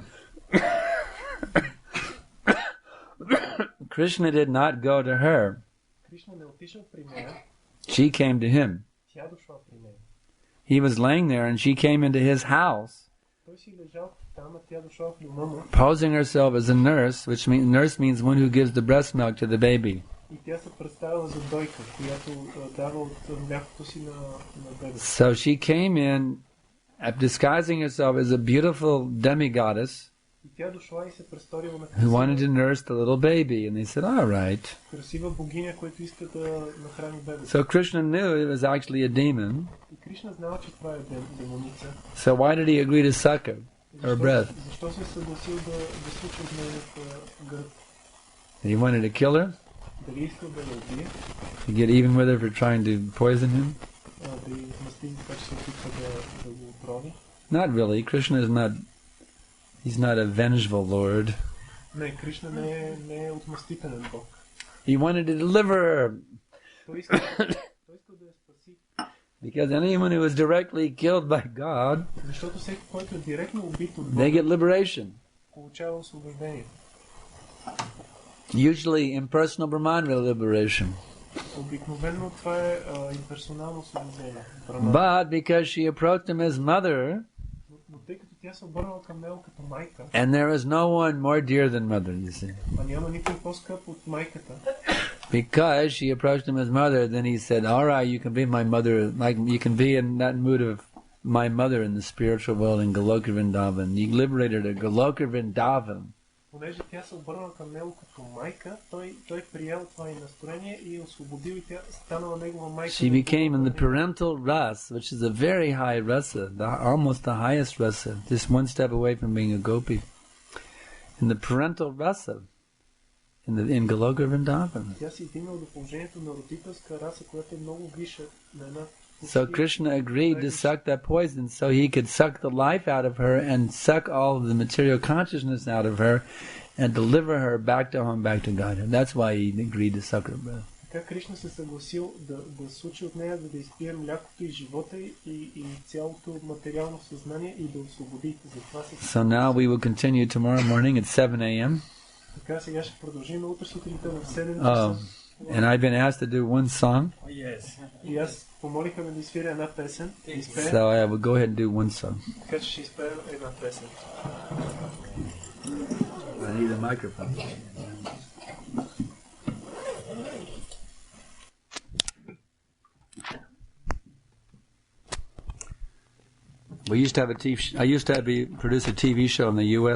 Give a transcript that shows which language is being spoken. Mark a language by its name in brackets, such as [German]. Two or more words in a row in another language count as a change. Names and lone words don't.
[English] Krishna did not go to her. She came to him. He was laying there and she came into his house, posing herself as a nurse, which means nurse means one who gives the breast milk to the baby. [Bulgarian] И тя се представила за дойка, която дава от млякото си на бебето. [English] So she came in disguising herself as a beautiful demigoddess [Bulgarian] И тя дошла и се престорила на [English] who wanted to nurse the little baby, and they said, all right. [Bulgarian] красива богиня, която иска да нахрани бебето. [English] So Krishna knew it was actually a demon. [Bulgarian] И Кришна знал, че това е демоница. [English] So why did he agree to suck her breath? [Bulgarian] Защо се съгласил да случи от нейната гръд? [English] He wanted to kill her? [Bulgarian] Дали искал да я убие? [English] To get even with her for trying to poison him? [Bulgarian] Да й отмъсти така, че се опитва да го отрови? [English] Not really. Krishna is not. He's not a vengeful Lord. [Bulgarian] Не, Кришна не е отмъстителен Бог. [English] He wanted to deliver her. [Bulgarian] Той искал да я спаси. [English] Because anyone who is directly killed by God, [Bulgarian] Защото всеки, който е директно убит от [English] they [Bulgarian] Бога, [English] get liberation. [Bulgarian] получава освобождение. [English] Usually impersonal Brahmana liberation. [Bulgarian] Обикновено това е имперсонално освобождение. [English] But because she approached him as mother, [Bulgarian] Но тъй като тя се обърнала към него като майка, [English] and there is no one more dear than mother, you see. [Bulgarian] а няма никой по-скъп от майката. [English] Because she approached him as mother, then he said, all right, you can be my mother, like you can be in that mood of my mother in the spiritual world in Goloka Vrindavan. You liberated her, Goloka Vrindavan. [Bulgarian] Понеже тя се обърнала към него като майка, той приел това и настроение и освободил, и тя станала негова майка. [English] She became in the parental rasa, which is a very high rasa, almost the highest rasa, just one step away from being a gopi. In the parental rasa, in Goloka Vrindavan. [Bulgarian] Тя си стигнала до положението на родителска раса, която е много висша на една. [English] So Krishna agreed to suck that poison so he could suck the life out of her and suck all of the material consciousness out of her and deliver her back to home, back to Godhead. That's why he agreed to suck her breath. [Bulgarian] Така Кришна се съгласил да случи от нея, за да изпие млякото и живота и цялото материално съзнание и да освободи. [English] So now we will continue tomorrow morning at 7 a.m. [Bulgarian] Така сега ще продължим утре сутринта в 7 часа. [English] And I've been asked to do one song. [Bulgarian] И аз помолиха ме да изпия една песен. [English] So I will go ahead and do one song. [Bulgarian] Така че ще изпея една песен. [English] I need a microphone. We used to have I used to produce a TV show in the U.S.